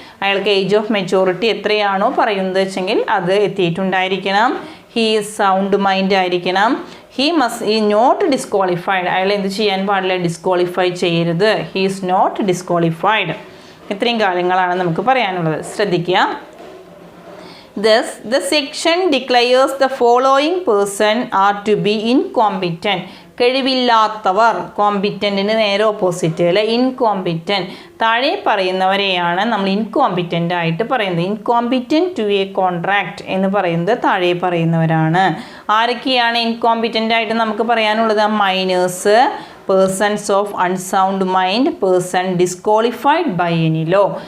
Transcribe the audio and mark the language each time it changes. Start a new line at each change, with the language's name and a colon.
Malayalam: അയാൾക്ക് age of മെച്ചൂറിറ്റി എത്രയാണോ പറയുന്നത് വെച്ചെങ്കിൽ അത് എത്തിയിട്ടുണ്ടായിരിക്കണം.
English: he is sound mind
Malayalam: ആയിരിക്കണം.
English: He not disqualified.
Malayalam: അയാൾ എന്ത് ചെയ്യാൻ പാടില്ല? ഡിസ്ക്വാളിഫൈ ചെയ്യരുത്.
English: He is not disqualified.
Malayalam: ഇത്രയും കാര്യങ്ങളാണ് നമുക്ക് പറയാനുള്ളത്. ശ്രദ്ധിക്കുക.
English: Thus, the section declares the following person are to be incompetent.
Malayalam: കഴിവില്ലാത്തവർ. കോമ്പിറ്റൻറ്റിന് നേരെ ഓപ്പോസിറ്റ് അല്ലെ, ഇൻകോമ്പിറ്റൻറ്റ്. താഴെ പറയുന്നവരെയാണ് നമ്മൾ ഇൻകോമ്പിറ്റൻ്റ് ആയിട്ട് പറയുന്നത്. ഇൻകോമ്പിറ്റൻറ്റ് ടു എ കോൺട്രാക്റ്റ് എന്ന് പറയുന്നത് താഴെ പറയുന്നവരാണ്. ആരൊക്കെയാണ് ഇൻകോമ്പിറ്റൻ്റ് ആയിട്ട് നമുക്ക് പറയാനുള്ളത്?
English: Minors, persons of unsound mind, person disqualified by any law.